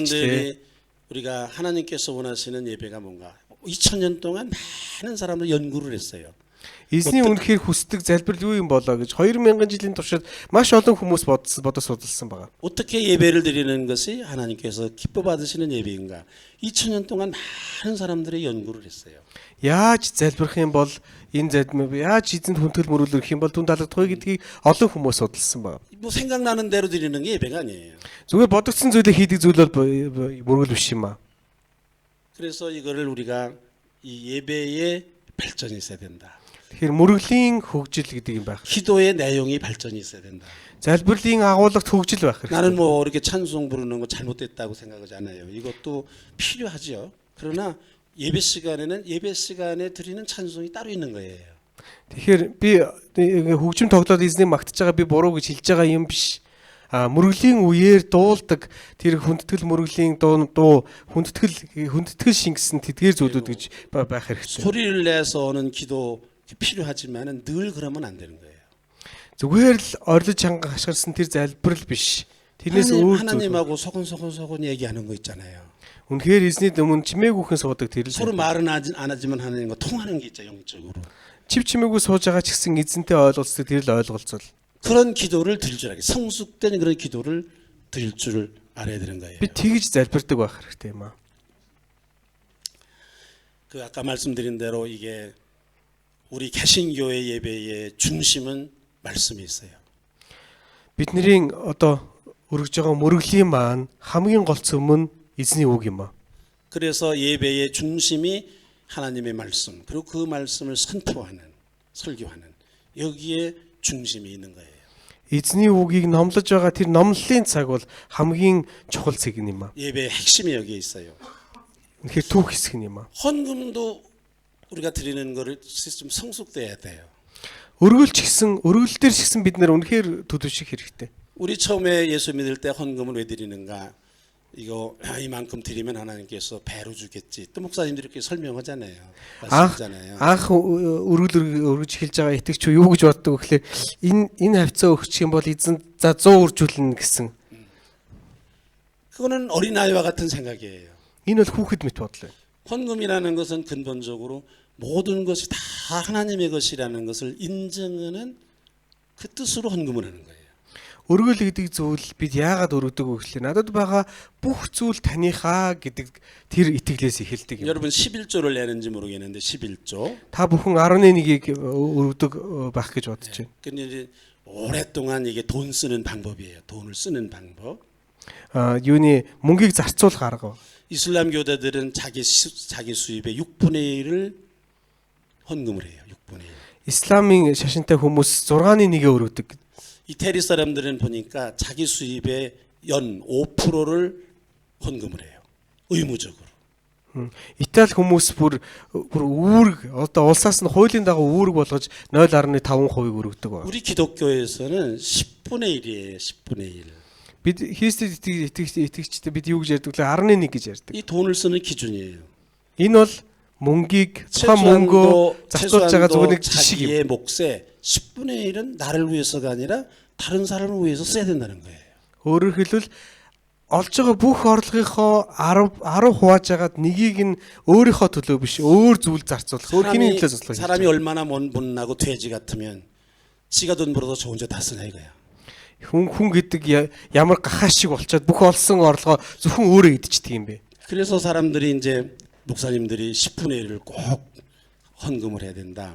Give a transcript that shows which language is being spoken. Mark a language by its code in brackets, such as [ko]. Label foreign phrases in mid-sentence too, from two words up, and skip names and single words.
[ko] 여러분들이 우리가 하나님께서 원하시는 예배가 뭔가 2000년 동안 많은 사람들 연구를 했어요. [mn] Эзний үнэхээр хүсдэг залбирал юу юм болоо гэж 2000 жилийн туршид маш олон хүмүүс бодож судалсан байгаа. [ko] 어떻게 예배를 드리는 것이 하나님께서 기뻐 받으시는 예배인가? 2000년 동안 많은 사람들이 연구를 했어요. [mn] Яаж залбирх юм бол энэ залбир яаж эзэнд хүндэтгэл мөрүүлэх юм бол түн талдах вэ гэдгийг олон хүмүүс судалсан байна. [ko] 뭐 생각나는 대로 드리는 게 예배가 아니에요. [mn] Зүгээр бодогдсон зүйлээ хийдэг зүйл бол мөргөл биш юм аа. [ko] 그래서 이거를 우리가 이 예배의 발전이 있어야 된다. [mn] Тэгэхээр мөргөлийн хөгжил гэдэг юм байх. [ko] 기도의 내용이 발전이 있어야 된다. [mn] залбирлын агуулгад хөгжил байх [ko] 나는 [mn] хэрэгтэй. [ko] 뭐 이렇게 찬송 부르는 거 잘못됐다고 생각하지 않아요. 이것도 필요하죠. 그러나 예배 시간에 드리는 찬송이 따로 있는 거예요. [mn] Тэгэхээр би хөгжим тоглоод эзнийг магтаж байгаа би буруу гэж хэлж байгаа юм биш. Мөргөлийн үеэр дуулдаг тэр хүндэтгэл мөргөлийн дуу хүндэтгэл шингэсэн тэдгээр зүйлүүд гэж байх хэрэгтэй. [ko] 소리를 내서 오는 기도 필요하지만은 늘 그러면 안 되는 거예요. [mn] Зүгээр л орилж ханга хашгирсан тэр залбирал биш. Тэрнээс өөр зүйл. [ko] 하나님하고 소곤소곤 얘기하는 거 있잖아요. [mn] Үнэхээр эзний өмнө чимээгүйхэн суудаг тэр л. [ko] 서로 말은 안 하지만 하나님과 통하는 게 있죠, 영적으로. [mn] Чив чимээгүй сууж байгаа ч гэсэн эзэнтэй ойлголцдог тэр л ойлголцол. [ko] 그런 기도를 드릴 줄 알아요. 성숙된 그런 기도를 드릴 줄 알아야 되는 거예요. [mn] Би тэгж залбирдаг байх хэрэгтэй юм аа. [ko] 그 아까 말씀드린 대로 이게 우리 개신교회 예배의 중심은 말씀이 있어요. [mn] Бидний одоо өргөж байгаа мөргөлийн маань хамгийн голц өмнө эзний үг юм аа. [ko] 그래서 예배의 중심이 하나님의 말씀 그리고 그 말씀을 선포하는 설교하는 여기에 중심이 있는 거예요. [mn] Эзний үгийг номлож байгаа тэр номлолын цаг бол хамгийн чухал цаг юм аа. [ko] 예배의 핵심이 여기에 있어요. [mn] Тэгэхээр түүх хэсэг юм аа. [ko] 헌금도 우리가 드리는 거를 좀 성숙돼야 돼요. [mn] Өргөлч гэсэн өргөл дээр ч гэсэн бид нэр үнэхээр төлөвших хэрэгтэй. [ko] 우리 처음에 예수 믿을 때 헌금을 왜 드리는가? 이거 이만큼 드리면 하나님께서 배로 주겠지. 또 목사님들이 이렇게 설명하잖아요. 말씀하잖아요. [mn] Анх өргөж хэлж байгаа итгэгч юу гэж боддог вэ гэхээр энэ хавцаа өгчих юм бол эзэн за 100 үржүүлнэ гэсэн. [ko] 그거는 어린아이와 같은 생각이에요. [mn] Энэ бол хүүхэд мэт бодлоо. [ko] 헌금이라는 것은 근본적으로 모든 것이 다 하나님의 것이라는 것을 인정하는 그 뜻으로 헌금을 하는 거예요. [mn] Өргөл гэдэг зүйл бид яагаад өргөдөг вэ гэхээр надад байгаа бүх зүйл таныхаа гэдэг тэр итгэлээс эхэлдэг юм. [ko] 여러분 11조를 내는지 모르겠는데 11조. [mn] Та бүхэн 11-ийг өргөдөг байх гэж бодож байна. [ko] 근데 오랫동안 이게 돈 쓰는 방법이에요. 돈을 쓰는 방법. [mn] Юуны мөнгийг зарцуулах арга. [ko] 이슬람 교대들은 자기 수입의 6분의 1을 헌금을 해요. 6분의 1. [mn] исламын шашинтай хүмүүс 6-ны 1-ээ өргөдөг. [ko] 이태리 사람들은 보니까 자기 수입의 연 5%를 헌금을 해요. 의무적으로. [mn] Итали хүмүүс бүр үүрэг одоо улсаас нь хуулийн дагуу үүрэг болгож 0.5% өргөдөг байна. [ko] 우리 기독교에서는 10분의 1이에요. 10분의 1. [mn] Бид Христэд итгэгчтэй бид юу гэж ярьдаг вэ? 11 гэж ярьдаг. [ko] 이 돈을 쓰는 기준이에요. [mn] Энэ бол мөнгийг тухайн мөнгөө зарцуулж байгаа зүгээр нэг жишг юм. [ko] 자기의 몫의 10분의 1은 나를 위해서가 아니라 다른 사람을 위해서 써야 된다는 거예요. [mn] Өөрөөр хэлбэл олж байгаа бүх орлогынхоо 10 хувааж агаад нэгийг нь өөрийнхөө төлөө биш өөр зүйл зарцуулах. Өөр хэний төлөө зарцуулах. [ko] 사람이 얼마나 못나고 돼지 같으면 지가 돈 벌어서 저 혼자 다 쓰냐 이거야. [mn] Хүн гэдэг ямар гахаа шиг болчоод бүх олсон орлогоо зөвхөн өөрөө идчихдэг юм бэ. [ko] 그래서 사람들이 이제 목사님들이 10분의 1을 꼭 헌금을 해야 된다.